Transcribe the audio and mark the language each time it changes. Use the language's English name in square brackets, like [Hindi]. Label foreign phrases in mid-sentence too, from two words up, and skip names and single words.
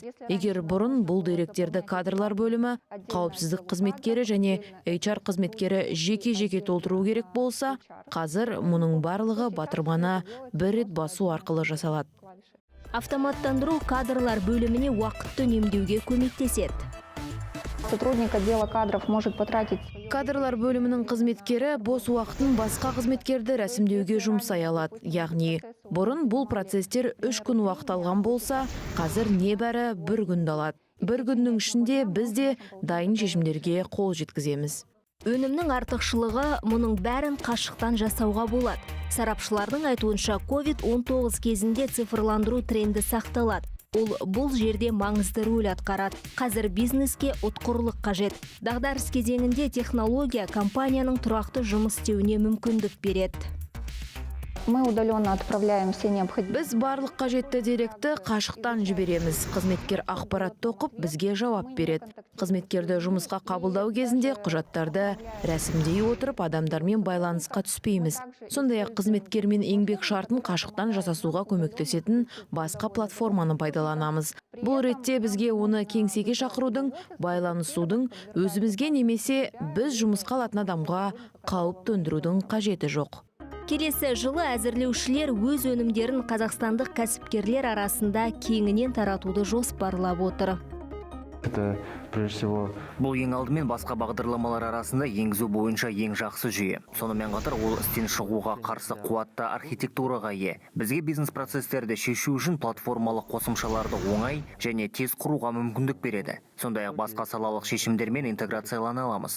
[Kazakh] Егер бұрын бұл деректерді кадрлар бөлімі, қауіпсіздік қызметкері және HR қызметкері жеке-жеке толтыру керек болса, қазір мұның барлығы батырманы бір рет басу арқылы жасалады. Автоматтандыру кадрлар бөліміне уақытты үнемдеуге көмектеседі. [Russian] Сотрудник отдела кадров может потратить... [Kazakh] Кадрлар бөлімінің қызметкері бос уақытын басқа қызметкерді рәсімдеуге жұмсай алады. Яғни, бұрын бұл процестер 3 күн уақыт алған болса, қазір небәрі 1 күнді алады. 1 күннің ішінде біз де дайын шешімдерге қол жеткіземіз. Өнімнің артықшылығы мұның бәрін қашықтан жасауға болады. Сарапшылардың айтуынша COVID-19 кезінде цифрландыру тренді сақталады. Ол бұл жерде маңызды рөл атқарады. Қазір бизнеске ұтқырлық қажет. Дағдарыс кезеңінде технология компанияның тұрақты жұмыс істеуіне мүмкіндік береді. [Russian] Мы удаленно отправляем все необходимые. [Kazakh] Біз барлық қажетті деректі қашықтан жібереміз. Қызметкер ақпаратты оқып, бізге жауап береді. Қызметкерді жұмысқа қабылдау кезінде құжаттарды рәсімдей отырып, адамдармен байланысқа түспейміз. Сондай-ақ қызметкермен еңбек шартын қашықтан жасасуға көмектесетін басқа платформаны пайдаланамыз. Бұл ретте бізге оны кеңсеге шақырудың, байланысудың, өзімізге немесе біз жұмысқа алатын адамға қауіп төндірудің қажеті жоқ. Келесі жылы әзірлеушілер өз өнімдерін қазақстандық кәсіпкерлер арасында кеңінен таратуды жоспарлап отыр. [Russian] Это прежде всего [Kazakh] Бұл ең алдымен басқа бағдарламалар арасында енгізу бойынша ең жақсы жүйе. Сонымен қатар ол істен шығуға қарсы қуатты архитектураға ие. Бізге бизнес процестерді шешу үшін платформалық қосымшаларды оңай және тез құруға мүмкіндік береді. Сондай-ақ басқа салалық шешімдермен интеграциялана аламыз.